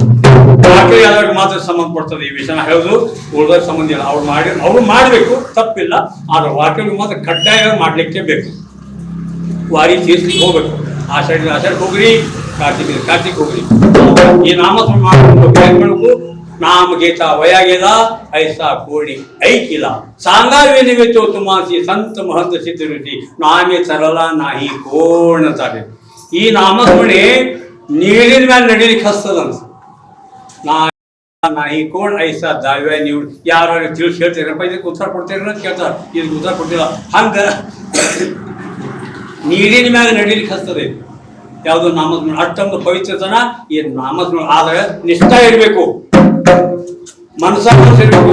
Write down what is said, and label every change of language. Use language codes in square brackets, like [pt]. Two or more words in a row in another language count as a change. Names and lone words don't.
[kn] ವಾಕರಿ ಆದವ್ರಿಗೆ ಮಾತ್ರ ಸಂಬಂಧಪಡ್ತದೆ ಈ ವಿಷಯ ಹೇಳೋದು. ಉಳಿದವ್ರ ಸಂಬಂಧ ಇಲ್ಲ. ಅವ್ರು ಮಾಡಬೇಕು, ತಪ್ಪಿಲ್ಲ. ಆದ್ರೆ ವಾಕರಿಗೆ ಮಾತ್ರ ಕಡ್ಡಾಯ ಮಾಡ್ಲಿಕ್ಕೆ ಬೇಕು. ವಾರಿ ತೀರ್ಸ್ಲಿಕ್ಕೆ ಹೋಗ್ಬೇಕು. ಆಷಾಢ ಹೋಗ್ರಿ, ಕಾರ್ತಿಕ್ ಹೋಗ್ರಿ. ಈ ನಾಮಸ್ಮರಣೆ ಮಾಡ್ಬೇಕು. [mr] नाम घेता वया गेला ऐसा कोणी ऐकिला सांगावे निमित्त तुमासी संत महंत सिद्ध ऋषी नामे चरला नाही कोण चाले. [kn] ಈ ನಾಮಸ್ಮರಣೆ ನೀರಿನ ಮೇಲೆ ನಡೀಲಿಕ್ಕೆ ಹಸ್ತದಂತ. [mr] नाही कोण ऐसा दाव्या [kn] ನೀವು ಯಾರು ತಿಳಿಸಿ ಹೇಳ್ತೀರಪ್ಪ, ಇದಕ್ಕೆ ಉತ್ತರ ಕೊಡ್ತೀರ ಅಂತ ಕೇಳ್ತಾರೆ. ಇದಕ್ಕೆ ಉತ್ತರ ಕೊಡ್ತಿಲ್ಲ. ಹಂಗ ನೀರಿನ ಮೇಲೆ ನಡೀಲಿಕ್ಕೆ ಹಸ್ತದೆ ಯಾವುದು ನಾಮಸ್ಮರಣೆ. ಅಷ್ಟೊಂದು ಪವಿತ್ರತನ ಈ ನಾಮಸ್ಮರಣೆ. ಆದ್ರೆ ನಿಷ್ಠಾ ಇರಬೇಕು, ಮನಸ್ಸು ಇರ್ಬೇಕು.